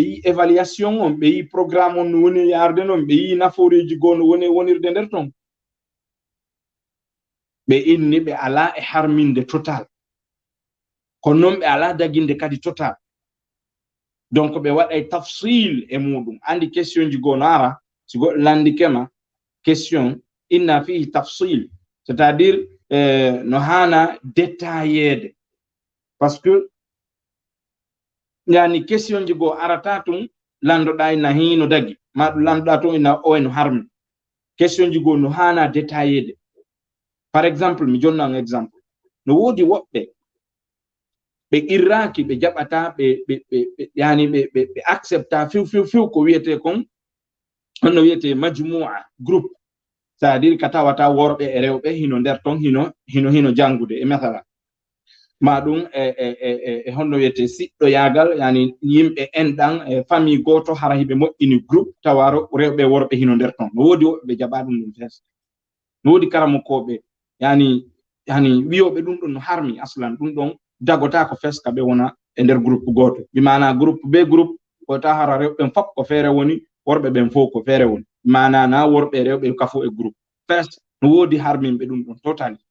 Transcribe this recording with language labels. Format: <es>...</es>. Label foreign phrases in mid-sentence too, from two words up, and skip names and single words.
<ff>yi évaluation on ɓe yi programme on no woni yarde noon ɓe yi naforeji goo no woni wonirde nder ton ɓe inni ɓe ala e harminde total ko non ɓe ala daginde kadi total donc ɓe waɗay tafsil e muɗum andi question ji gono ara si goɗɗo landikema question inna fihi tafsil</ff> <fr>c'est à dire</fr> <ff>no hana détaillede</ff> <fr>parce que</fr> <ff>yani question ji go arata tum landoɗa ina hino dagi ma ɗum landoɗa to ina o eno harmi question ji go no hana détaillede</ff> <fr>par exemple</fr> <ff>mi jonna</ff> <fr>un exemple</fr> <ff>no wodi woɓɓe ɓe irraki ɓe jaɓata yani ɓe accepta fiw ko wiyete kon hono wiyete majmua groupe</ff> <fr>c'est à dire</fr> <ff>ka tawata worɓe e rewɓe hino nder ton hino jangude e mathala ma ɗum e honno wiyete siɗɗo yagal yani yimɓe enɗan e famille goto hara hiɓe moƴƴini groupe tawaro rewɓe worɓe hino nder ton no wodi woɓɓe ɓe jaɓa ɗum ɗum fes no wodi karamokoɓe yani wiyoɓe ɗum ɗon no harmi aslan ɗum ɗon dagota ko feska ɓe wona e nder groupe goto bi mana groupe be groupe ko ta hara rewɓe fop ko feere woni worɓe ɓen fof ko feere woni mana na worɓe rewɓe kafo e groupe first no wodi harminɓe ɗum ɗon totally</ff>